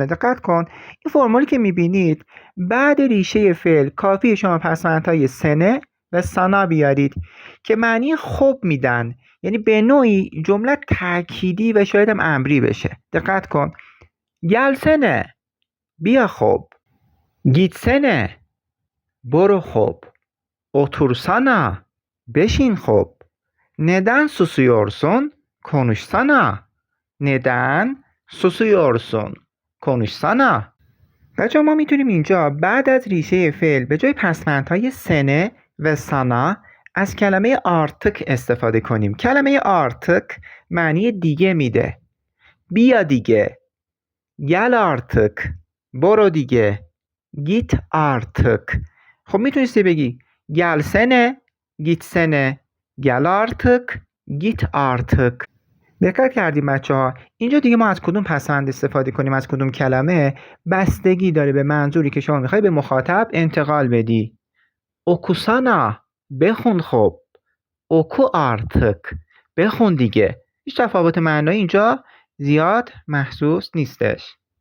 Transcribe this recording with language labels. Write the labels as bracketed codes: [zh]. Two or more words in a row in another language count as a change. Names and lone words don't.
[fa] دقت کن، این فرمولی که میبینید بعد ریشه فعل کافی شما پسوندهای سنه و سنا بیارید که معنی خوب میدن، یعنی به نوعی جمله تأکیدی و شاید هم امری بشه. دقت کن، گلسنه بیا خب، گیتسنه برو خب، otursana بشین خب، [tr] neden susuyorsun konuşsana، neden susuyorsun konuşsana. [fa] بچه ما میتونیم اینجا بعد از ریشه فعل به جای پسوندهای سنه و سنا از کلمه artık استفاده کنیم. کلمه artık معنی دیگه میده. بیا دیگه، [tr] gel artık [fa] برو دیگه، [tr] git artık. [fa] خب میتونستی بگی [tr] gelsene gitsene، gel artık git artık. [fa] دقت کردیم بچه ها؟ اینجا دیگه ما از کدوم پسوند استفاده کنیم، از کدوم کلمه، بستگی داره به منظوری که شما میخوای به مخاطب انتقال بدی. okusana بخون خب، [tr] oku artık [fa] بخون دیگه. هیچ تفاوت معنایی اینجا زیاد محسوس نیستش.